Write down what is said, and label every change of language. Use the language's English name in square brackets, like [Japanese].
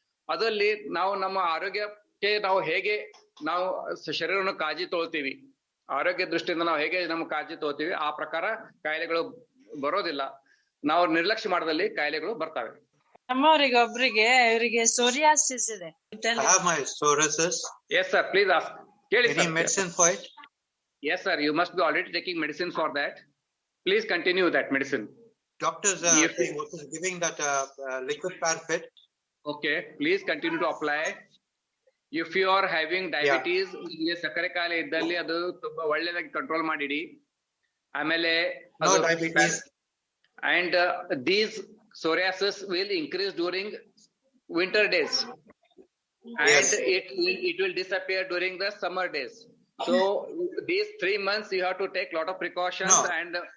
[Kannada] ಅದರಲ್ಲಿ ನಾವು ನಮ್ಮ ಆರೋಗ್ಯಕ್ಕೆ ನಾವು ಹೇಗೆ ನಾವು ಶರೀರವನ್ನು ಕಾಳಜಿ ತಗೊಳ್ತೀವಿ, ಆರೋಗ್ಯ ದೃಷ್ಟಿಯಿಂದ ನಾವು ಹೇಗೆ ನಮ್ಮ ಕಾಳಜಿ ತಗೋತೀವಿ, ಆ ಪ್ರಕಾರ ಕಾಯಿಲೆಗಳು ಬರೋದಿಲ್ಲ. ನಾವು ನಿರ್ಲಕ್ಷ್ಯ ಮಾಡದಲ್ಲಿ ಕಾಯಿಲೆಗಳು ಬರ್ತವೆ. ನಮ್ಮವರಿಗೆ ಒಬ್ರಿಗೆ ಇವರಿಗೆ ಸೋರಿಯಾಸಿಸ್ ಇದೆ. [English] I have my psoriasis. Yes sir, please ask. Any medicine for it? Yes sir, you must be already taking medicine for that. Please continue that medicine. Doctors was giving that liquid Parfit. Okay, please continue to apply. If you are having diabetes, [Kannada] ನಿಮಗೆ ಸಕ್ಕರೆ ಕಾಯಿಲೆ ಇದ್ದಲ್ಲಿ ಅದು ತುಂಬಾ ಒಳ್ಳೆದಾಗಿ control ಮಾಡಿಡಿ. ಆಮೇಲೆ [English] No diabetes. And these psoriasis will increase during winter days, and Yes. it will disappear during the summer days. So these 3 months you have to take lot of precautions. No. And